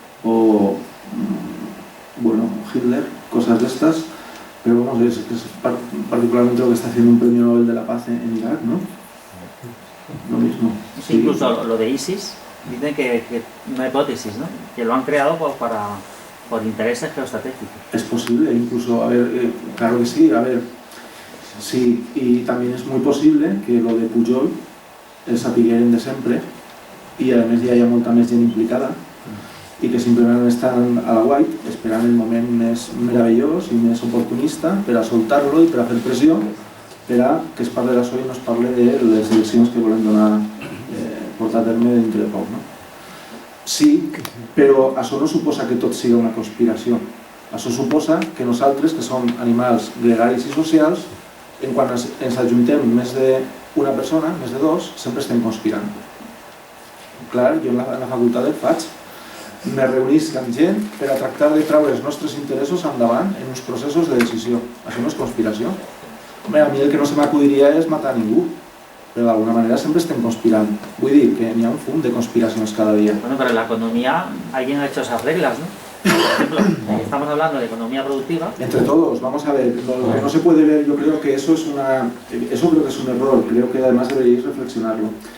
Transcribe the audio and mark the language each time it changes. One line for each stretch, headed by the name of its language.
Spanish: O, bueno, Hitler, cosas de estas, pero vamos, es particularmente lo que está haciendo un premio Nobel de la Paz en Irak, ¿no? Lo mismo. Sí, incluso lo de ISIS, dicen que una hipótesis, ¿no? Que lo han creado por intereses geoestratégicos. Es posible, incluso, claro que sí, sí, y también es muy posible que lo de Pujol
Catalan: el sapigueren de sempre i a més hi ha molta més gent implicada i que simplement estan a la guait esperant el moment més meravellós i més oportunista per a soltar-lo i per a fer pressió per a que es parli d'això i no es parli de les eleccions que volem portar a terme dintre de poc, no? Sí, però això no suposa que tot sigui una conspiració. Això suposa que nosaltres, que som animals gregaris i socials, quan ens ajuntem més d'una persona, més de dos, sempre estem conspirant. Clar, jo en la facultat et faig, me reunisc amb gent per a tractar de treure els nostres interessos endavant en uns processos de decisió. Això no és conspiració. A mi el que no se m'acudiria és matar ningú.
Spanish: Pero de alguna manera siempre estén conspirando.
Catalan: Vull dir que n'hi ha un fum de conspiracions cada dia.
Spanish: Bueno, pero en la economía alguien ha hecho esas reglas, ¿no? Por ejemplo, estamos hablando de economía productiva. Entre todos, vamos a ver, lo que no se puede ver, yo creo que eso creo que es un error, creo que además deberíais reflexionarlo.